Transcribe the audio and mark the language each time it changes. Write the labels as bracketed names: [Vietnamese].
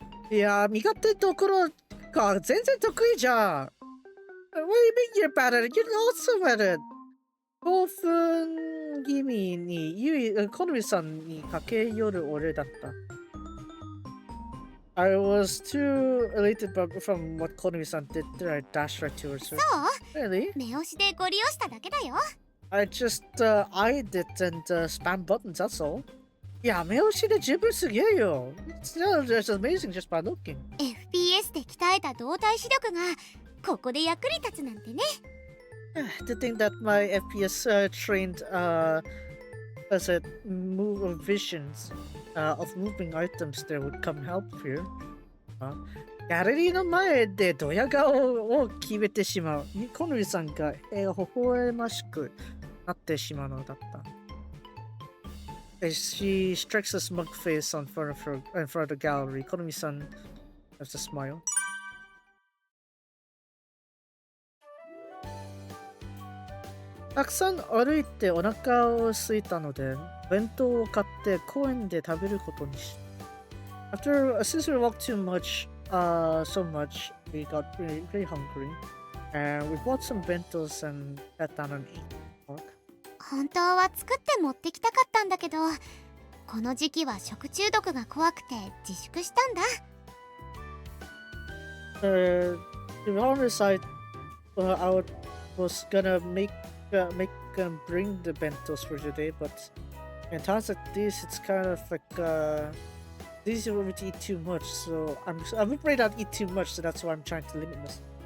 [Japanese] いやー、苦手ところか、全然得意じゃん。 [English] What do you mean you're bad at it? You're awesome at it. [Japanese] 興奮気味に好みさんに駆け寄る俺だった。 [English] I was too elated from what 好みさん did that I dashed right towards her. [Japanese] そう？ [English] Really? [Japanese] 目押しでご利用しただけだよ。 [English] I just eyed it and spam buttons, that's all. [Japanese] いや、目押しで十分すげえよ。 [English] It's just amazing just by looking. [Japanese] FPS で鍛えた動体視力がここで役に立つなんてね。 [English] To think that my FPS trained as a visions of moving items there would come help here. [Japanese] ギャラリーの前でドヤ顔を決めてしまう。好みさんが微笑ましくなってしまうのだった。 [English] As she strikes a smug face in front of the gallery, 好みさん has a smile. [Japanese] たくさん歩いてお腹を空いたので、弁当を買って公園で食べることにした。 [English] Since we walked so much, we got really hungry, and we bought some bentos and sat down and ate. [Japanese] 本当は作って持ってきたかったんだけど、この時期は食中毒が怖くて自粛したんだ。 [English] To be honest, I was gonna make bring the bentos for today, but in times like this, it's kind of like it's easy for me to eat too much. So I'm afraid I'd eat too much, so that's why I'm trying to limit myself.